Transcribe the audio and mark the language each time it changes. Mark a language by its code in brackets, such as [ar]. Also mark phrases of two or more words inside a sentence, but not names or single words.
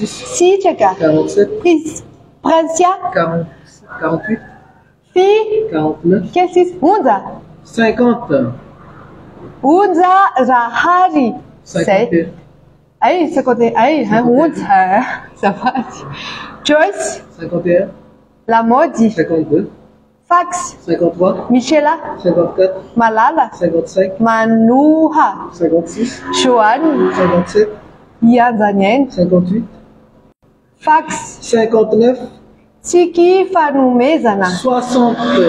[mg] Sitraka. 47. Prancia. 48. Fi. 49. Kelsis. Unza. 50. Unza Rahari. 51. Ay, 51. Ay, Unza. [fr] Ça va. [mg] Joyce. 51. La Modi. 52. Fax. 53. Michela. 54. Malala. 55. Manuha. 56. Joanne. 57. Ianzanien. 58. Fax. 59. Tsiki fanomezana. 60.